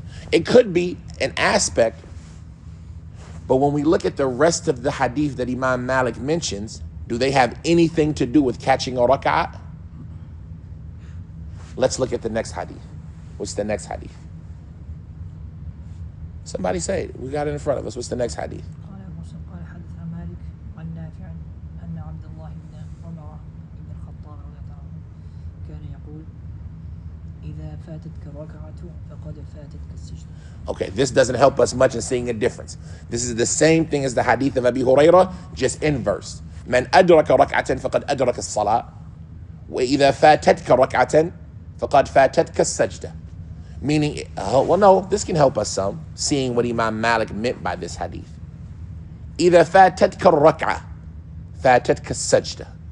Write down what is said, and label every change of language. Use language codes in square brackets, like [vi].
[en] It could be an aspect, but when we look at the rest of the hadith that Imam Malik mentions, do they have anything to do with catching a rak'ah? Let's look at the next hadith. What's the next hadith? Somebody say it. We got it in front of us. What's the next hadith? [ar] قال حدثنا مالك عن نافع أن عبد الله بن عمر بن الخطاب رضي الله عنه كان يقول إذا فاتتك الركعة فقد فاتتك السجدة. [en] Okay, this doesn't help us much in seeing a difference. This is the same thing as the hadith of Abi Hurairah, just inverse. [ar] من أدرك ركعة فقد أدرك الصلاة وإذا فاتتك ركعة فقد فاتتك السجدة. [en] Meaning, well, no, this can help us some, seeing what Imam Malik meant by this hadith. [ar] إذا فاتتك الركعة فاتتك السجدة.